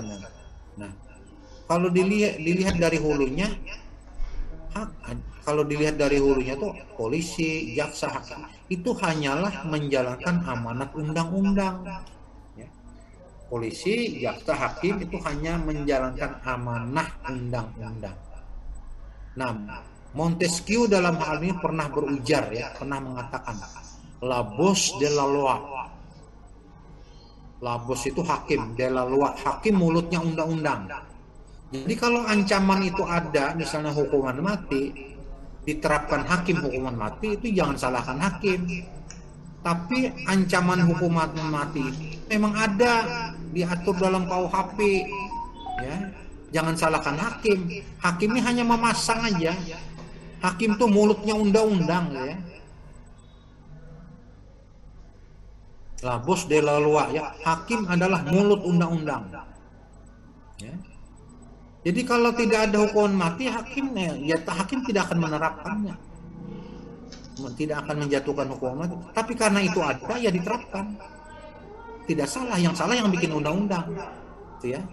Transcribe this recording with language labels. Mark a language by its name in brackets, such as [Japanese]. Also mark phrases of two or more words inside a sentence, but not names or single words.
[Indonesian] Nah, kalau dilihat dari hulunya, tuh polisi, jaksa, hakim itu hanyalah menjalankan amanat undang-undang. Ya. Polisi, jaksa, hakim itu hanya menjalankan amanah undang-undang. Nah, Montesquieu dalam hal ini pernah berujar ya, pernah mengatakan [French] la bouche de la loi. La bouche [Indonesian] itu hakim, [French] de la loi, [Indonesian] hakim mulutnya undang-undang. Jadi kalau ancaman itu ada, misalnya hukuman mati, diterapkan hakim hukuman mati, itu jangan salahkan hakim. Tapi ancaman hukuman mati memang ada, diatur dalam KUHP, ya. Jangan salahkan hakim. Hakim ini hanya memasang aja. Hakim tuh mulutnya undang-undang, ya. [French] La bouche de la loi [Indonesian] ya, hakim adalah mulut undang-undang. Ya. Jadi kalau tidak ada hukuman mati, hakim tidak akan menerapkannya, tidak akan menjatuhkan hukuman mati. Tapi karena itu ada, ya diterapkan. Tidak salah, yang salah yang bikin undang-undang, gitu ya.